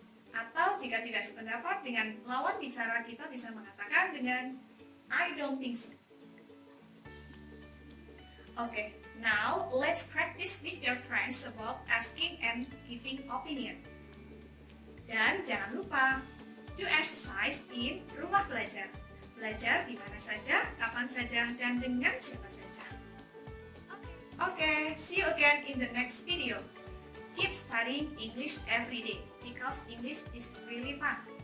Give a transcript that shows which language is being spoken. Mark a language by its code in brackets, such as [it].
[id] Atau jika tidak sependapat dengan lawan bicara, kita bisa mengatakan dengan [en] I don't think so. Okay, now let's practice with your friends about asking and giving opinion. [id] Dan jangan lupa [en] to exercise in [id] rumah belajar. Belajar di mana saja, kapan saja, dan dengan siapa saja. [en] Okay, see you again in the next video. Keep studying English every day because English is really fun.